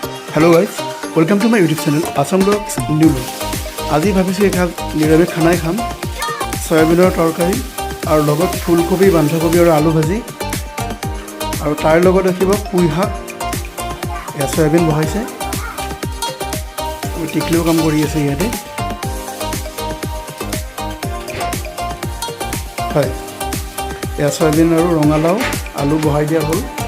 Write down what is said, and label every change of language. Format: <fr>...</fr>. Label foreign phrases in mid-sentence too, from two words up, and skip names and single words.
<en>Hello guys welcome to my YouTube channel Assam Vlogs new vlog.</en> <as>আজি ভাবিছোঁ এখাদ নিৰামিষ খানাই খাম সয়াবিনৰ তৰকাৰী আৰু লগত ফুলকবি বন্ধাকবি আৰু আলু ভাজি আৰু তাৰ লগত ৰাখিব পুই শাক এয়া সয়াবিন বহাইছে টিকলিও কাম কৰি আছে ইয়াতে হয় এয়া সয়াবিন আৰু ৰঙালাও আলু বহাই দিয়া হ'ল</as>